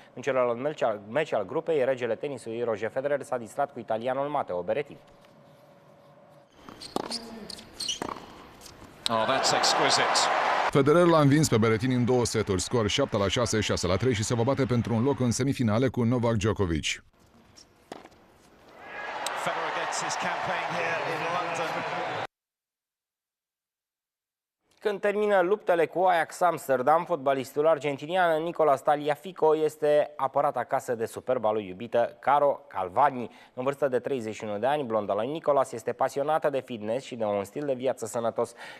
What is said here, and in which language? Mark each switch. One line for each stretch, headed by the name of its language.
Romanian: În celălalt meci al grupei, regele tenisului Roger Federer s-a distrat cu italianul Matteo Berrettini.
English: Oh, that's exquisite.
Romanian: Federer l-a învins pe Berrettini în 2 seturi, scor 7-6, 6-3 și se va bate pentru un loc în semifinale cu Novak Djokovic.
English: Federer gets his campaign here in London.
Romanian: când termină luptele cu Ajax Amsterdam, fotbalistul argentinian Nicolas Tagliafico este apărat acasă de superba lui iubită Caro Calvani. În vârstă de 31 de ani, blonda lui Nicolas este pasionată de fitness și de un stil de viață sănătos.